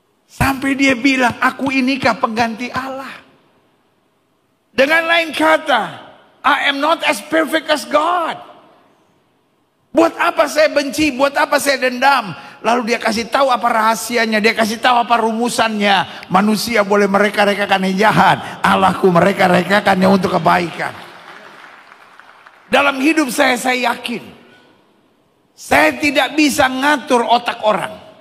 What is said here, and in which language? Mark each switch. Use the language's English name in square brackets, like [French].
[Indonesian] Sampai dia bilang, aku inikah pengganti Allah. Dengan lain kata, [English] I am not as perfect as God. [Indonesian] Buat apa saya benci, buat apa saya dendam. Lalu dia kasih tahu apa rahasianya, dia kasih tahu apa rumusannya. Manusia boleh mereka-rekakan yang jahat, Allahku mereka-rekakannya untuk kebaikan. Dalam hidup saya yakin, saya tidak bisa ngatur otak orang.